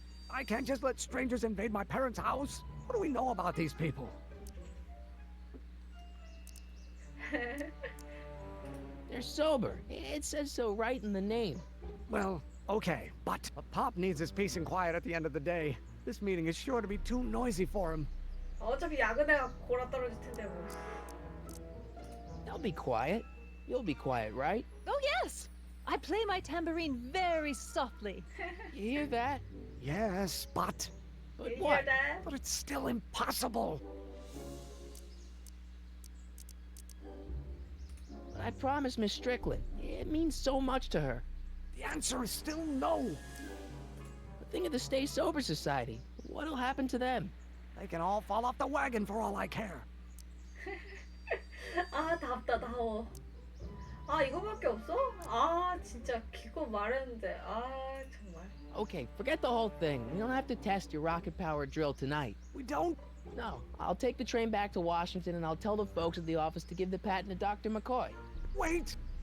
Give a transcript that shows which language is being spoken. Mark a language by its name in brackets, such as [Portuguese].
[English] I can't just let strangers invade my parents' house. What do we know about these people? They're sober. It says so right in the name. Well, okay, but Pop needs his peace and quiet at the end of the day. This meeting is sure to be too noisy for him. [Korean] 어차피 야근해가 골아 떨어질 텐데 뭐. [English] They'll be quiet. You'll be quiet, right? Oh, yes! I play my tambourine very softly. You hear that? Yes, but But You what? hear that? it's still impossible. But I promised Miss Strickland. It means so much to her. The answer is still no. But think of the Stay Sober Society. What'll happen to them? They can all fall off the wagon for all I care. [Korean] 아 답답하워. 아 이거밖에 없어? 아 진짜 기껏 말했는데 아 정말. [English] Okay, forget the whole thing. We don't have to test your rocket-powered drill tonight. We don't? No, I'll take the train back to Washington and I'll tell the folks at the office to give the patent to Dr. McCoy. Wait!